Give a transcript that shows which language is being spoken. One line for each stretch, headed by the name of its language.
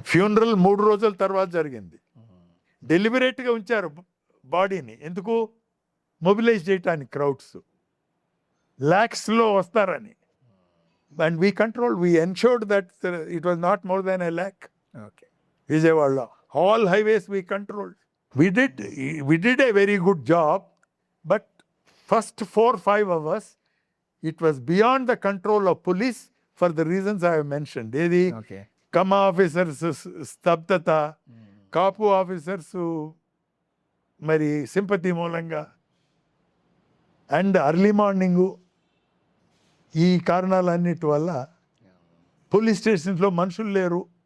Telugu: Funeral 3 రోజుల తర్వాత జరిగింది. డెలిబరేట్గా ఉంచారు బాడీని, ఎందుకు, మొబిలైజ్ చేయటానికి క్రౌడ్స్ lakhsలో వస్తారని.
English: And we control, we ensured that it was not more than 1 lakh. Okay, విజయవాడలో all highways we controlled. We did a very good job, but first 4-5 hours it was beyond the control of police for the reasons I have mentioned.
Telugu: ఏది, okay, కమ్మ officers స్తబ్దత, కాపు officers మరి sympathy మూలంగా,
English: and early morning,
Telugu: ఈ కారణాలన్నిటి వల్ల police స్టేషన్స్లో మనుషులు లేరు.